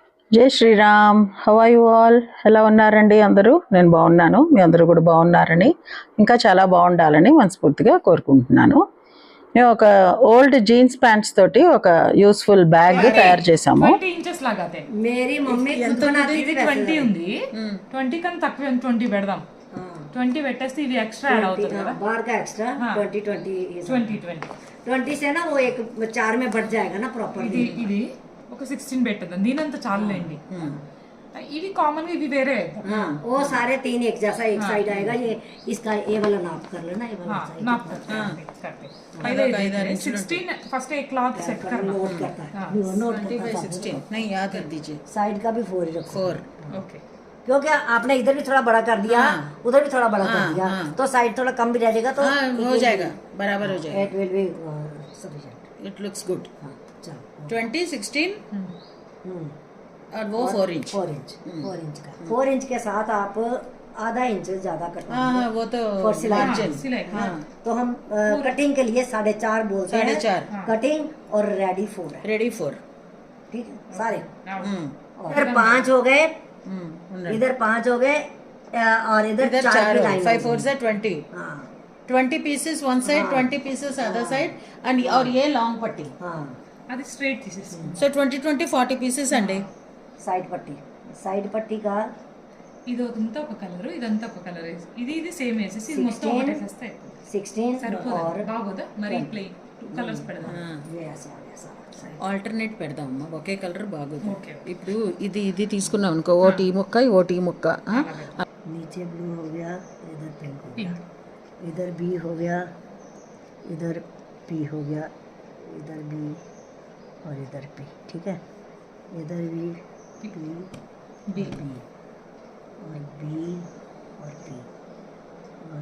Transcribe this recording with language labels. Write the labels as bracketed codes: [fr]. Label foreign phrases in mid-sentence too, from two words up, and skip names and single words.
[te] జై శ్రీరామ్. [en] how are you all? [te] ఎలా ఉన్నారండి అందరూ? నేను బాగున్నాను, మీ అందరూ కూడా బాగున్నారని, ఇంకా చాలా బాగుండాలని మనస్ఫూర్తిగా కోరుకుంటున్నాను. మేము ఒక [en] old jeans pants [te] తోటి ఒక [en] useful bag [te] తయారు చేసాము. 20 ఇంచెస్ లాగా అదే [hi] मेरी मम्मी खुद बनाती [te] ఇది [hi] थी [te] 20 ఉంది. 20 కన్నా తక్కువ 20 పెడదాం. 20 పెట్టేస్తే ఇది [en] extra add [te] అవుతుంది కదా. [hi] बाहर का एक्स्ट्रा हाँ। 20 20 20 से ना वो एक 4 में बढ़ जाएगा ना प्रॉपर। [te] ఇది ఒక 16 పెట్టేద్దాం. దీనంత చాలులేండి. ఇవి కామన్ గా ఇవి వేరే [hi] हाँ वो सारे तीन एक जैसा एक साइड आएगा। ये इसका ये वाला नाप कर लेना, ये वाला side। नाप करते पहले 16 फर्स्ट एक क्लॉथ सेट करना। नोट करता है, नोट करता है। 16 नहीं, याद कर दीजिए। साइड का भी 4 ही रखो, 4 ओके। क्योंकि आपने इधर भी थोड़ा बड़ा कर दिया, उधर भी थोड़ा बड़ा कर दिया, तो साइड थोड़ा कम भी रह जाएगा, तो हो जाएगा, बराबर हो जाएगा। [en] it will be sufficient. it looks good. [hi] हाँ चलो 20, 16 और वो 4 इंच। 4 इंच, 4 इंच का 4 इंच के साथ आप आधा इंच ज्यादा कटवाएंगे। हाँ वो तो For सिलाई। margin। सिलाई हाँ तो हम कटिंग के लिए 4.5 बोलते हैं। 4.5 कटिंग और रेडी 4 है, रेडी 4। ठीक है सारे। हम्म इधर 5 हो गए, इधर 5 हो गए, और इधर इधर 4 4 की हो, लाइन 5 4 से 20। हाँ [en] 20 pieces one side, 20 pieces other side, and [hi] और ये लॉन्ग पट्टी। हाँ [te] అది స్ట్రైట్ తీసేసి సో 20 40 pieces అండి। [hi] साइड पट्टी का [te] ఇది ఒక కలర్, ఇదంతా ఒక కలర్. ఇది సేమ్ వేసేసి ఇది మొత్తం ఒకటే వేస్తే 16 సరిపోదా? [hi] और [te] బాగోదా? మరి ప్లెయిన్ 2 కలర్స్ పెడదాం. [hi] ये ऐसा आ गया सारा side। [te] ఆల్టర్నేట్ పెడదాం అమ్మా, ఒకే కలర్ బాగోదు। ఓకే. ఇప్పుడు ఇది తీసుకున్నాం అనుకో, ఓటి ముక్క ఓటి ముక్క। [hi] नीचे ब्लू हो गया, इधर पिंक हो गया, [te] పింక్ [hi] इधर बी हो गया, इधर पी हो गया, इधर बी और इधर पी, ठीक है। इधर भी पी [te] బి [hi] बी और बी और पी और